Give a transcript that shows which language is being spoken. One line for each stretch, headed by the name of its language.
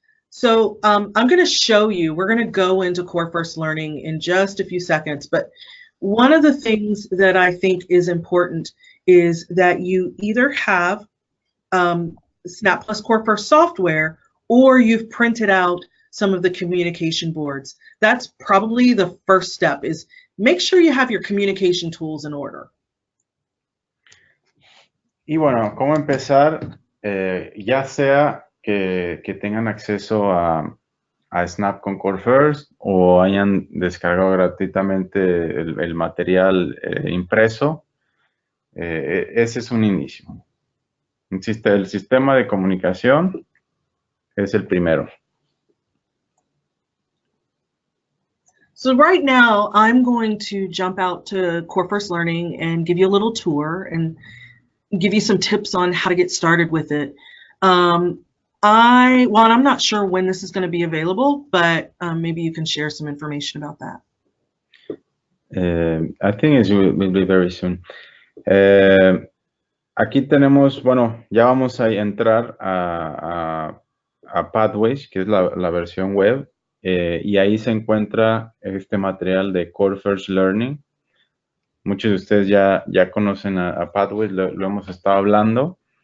English: So I'm going to show you, we're going to go into Core First Learning in just a few seconds, but one of the things that I think is important is that you either have Snap Plus Core First software or you've printed out some of the communication boards. That's probably the first step, is make sure you have your communication tools in order.
Spanish: Y bueno, ¿cómo empezar? Ya sea que tengan acceso a Snap con Core First o hayan descargado gratuitamente el material impreso, ese es un inicio. El sistema de comunicación es el primero.
English: So right now, I'm going to jump out to Core First Learning and give you a little tour and give you some tips on how to get started with it. I'm not sure when this is going to be available, but maybe you can share some information about that. I think it will be very soon.
Spanish: Aquí tenemos, bueno, ya vamos a entrar a Pathways, que es la versión web, y ahí se encuentra este material de Core First Learning. Muchos de ustedes ya conocen a Pathways, lo hemos estado hablando.